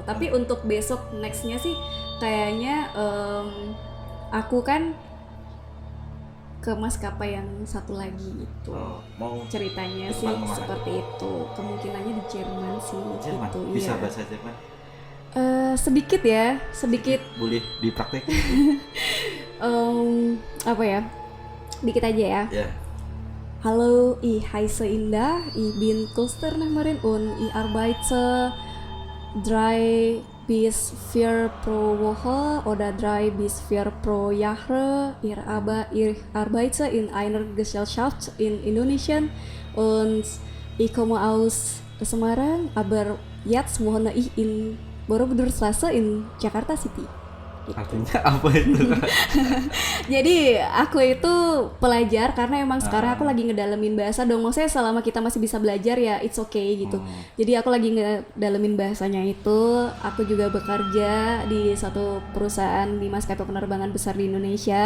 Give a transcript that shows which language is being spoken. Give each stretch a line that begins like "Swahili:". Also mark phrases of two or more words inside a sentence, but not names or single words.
Indonesian: Tapi untuk besok nextnya sih kayaknya aku kan ke maskapai yang satu lagi gitu. Oh, mau Ceritanya sih Jepang kemana? seperti itu, kemungkinannya di Jerman sih. Jerman? Gitu, Bisa iya. bahasa Jerman? Sedikit ya, sedikit. Boleh dipraktek? Apa ya? Dikit aja ya. Ya.
German: Hallo, ich heiße Indah, ich bin Kunstnehmerin und ich arbeite 3 bis 4 pro Woche oder 3 bis 4 pro Jahre. Ich arbeite in einer Gesellschaft in Indonesien und ich komme aus Semarang, aber jetzt wohne ich in Borobudur Straße in Jakarta City.
Indonesian: Artinya apa itu? Jadi aku itu pelajar karena emang sekarang aku lagi ngedalemin bahasa dong. Maksudnya selama kita masih bisa belajar ya
English: it's okay
Indonesian: gitu. Jadi aku lagi ngedalemin bahasanya itu. Aku juga bekerja di satu perusahaan di maskapai penerbangan besar di Indonesia.